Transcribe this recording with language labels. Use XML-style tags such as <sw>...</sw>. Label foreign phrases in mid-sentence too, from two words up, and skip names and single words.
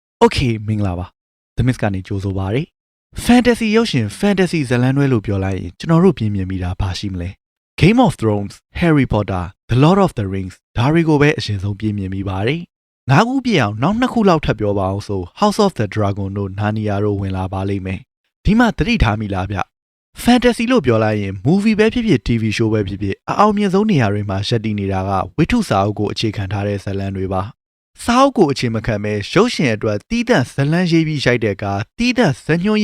<my>Okay မင်္ဂလာပါ The Miss ကနေကြိုဆိုပါရစေ Fantasy ရုပ်ရှင် Fantasy ဇာတ်လမ်းတွဲလို့ပြောလိုက်ရင်ကျွန်တော်တို့ပြင်းပြမိတာဘာရှိမလဲ Game of Thrones Harry Potter The Lord of the Rings ဒါတွေကိုပဲအရင်ဆုံးပြင်းပြမိပါတယ်၅ခုပြည့်အောင်နောက်2ခုလောက်ထပ်ပြောပါအောင်ဆို House of the Dragon တို့ Narnia တို့ဝင်လာပါလိမ့်မယ်ဒီမှာသတိထားမိလားဗျ Fantasy လို့ပြောလိုက်ရင် movie ပဲဖြစ်ဖြစ်</my> <en>TV show</en> <my>ပဲဖြစ်ဖြစ်အအောင်မြင်ဆုံးနေရာတွေမှာရပ်တည်နေတာကဝိထုစာအုပ်ကိုအခြေခံထားတဲ့ဇာတ်လမ်းတွေပါစာအုပ်ကိုအခြေမခံပဲရုပ်ရှင်အတွက်တီးသန့်ဇလန်းရေးပြီးရိုက်တဲ့ကားတီးသန့်ဇညွှန်း</my>